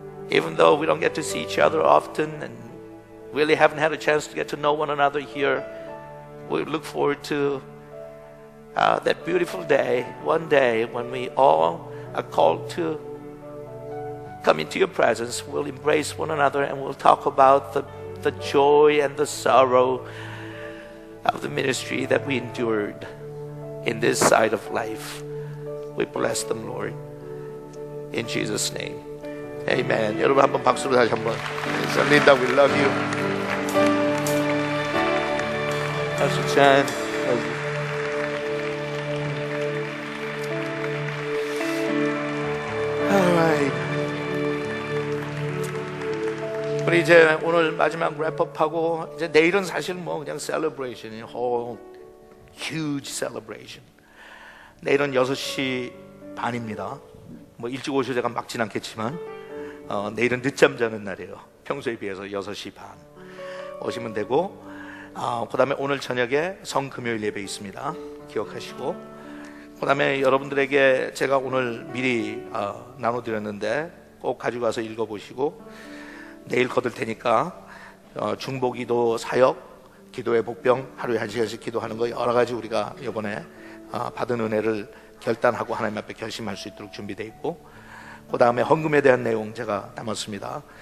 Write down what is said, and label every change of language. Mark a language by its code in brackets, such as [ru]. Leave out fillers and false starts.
[en] Even though we don't get to see each other often and really haven't had a chance to get to know one another here, we look forward to that beautiful day, one day when we all are called to come into your presence. We'll embrace one another and we'll talk about the joy and the sorrow of the ministry that we endured in this side of life. We bless them, Lord. In Jesus' name. Amen. [ko] 여러분 한번 박수로 다시 한번. [en] Linda, we love you. Pastor Chan. Alright. [ko] 우리 이제 오늘 마지막 랩업하고 이제 내일은 사실 뭐 그냥 셀러브레이션이에요. [en] whole huge celebration. [ko] 내일은 6시 반입니다. 뭐 일찍 오셔도 제가 막진 않겠지만 내일은 늦잠 자는 날이에요. 평소에 비해서 6시 반 오시면 되고, 그 다음에 오늘 저녁에 성금요일 예배 있습니다. 기억하시고, 그 다음에 여러분들에게 제가 오늘 미리 나눠드렸는데 꼭 가지고 와서 읽어보시고, 내일 거둘 테니까 중보기도, 사역, 기도의 복병, 하루에 1시간씩 기도하는 거 여러 가지 우리가 이번에 받은 은혜를 결단하고 하나님 앞에 결심할 수 있도록 준비되어 있고, 그 다음에 헌금에 대한 내용 제가 담았습니다.